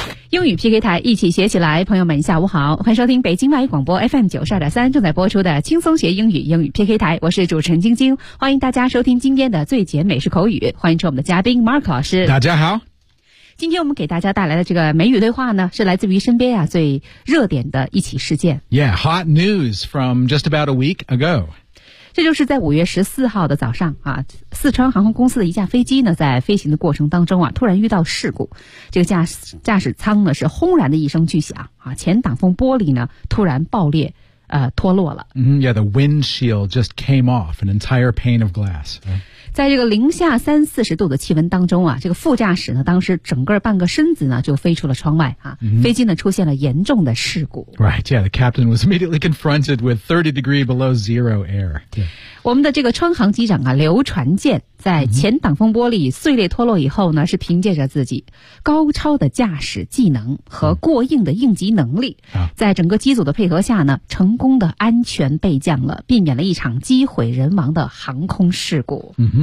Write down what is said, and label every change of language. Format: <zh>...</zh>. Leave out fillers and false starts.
<zh>英语 PK 台，一起学起来。朋友们下午好，欢迎收听北京外语广播 FM 92.3正在播出的轻松学英语英语 PK 台，我是主持人晶晶，欢迎大家收听今天的最简美式口语，欢迎出我们的嘉宾 Mark 老师。大家好，今天我们给大家带来的这个美语对话呢，是来自于身边啊最热点的一起事件。</zh> <en>Yeah, hot news from just about a week ago。</en> <zh>这就是在5月14号的早上啊，四川航空公司的一架飞机呢，在飞行的过程当中啊，突然遇到事故。这个驾驶舱呢是轰然的一声巨响啊，前挡风玻璃呢突然爆裂，脱落了。</zh> <en>Yeah, the windshield just came off, an entire pane of glass.</en> <zh>在这个零下30-40度的气温当中啊，这个副驾驶呢当时整个半个身子呢就飞出了窗外啊，飞机呢出现了严重的事故。</zh> <en>Right, yeah, the captain was immediately confronted with 30 degree below zero air. Yeah.</en> <zh>我们的这个川航机长啊刘传健在前挡风玻璃碎裂脱落以后呢，是凭借着自己高超的驾驶技能和过硬的应急能力，在整个机组的配合下呢，成功的安全备降了，避免了一场机毁人亡的航空事故。</zh>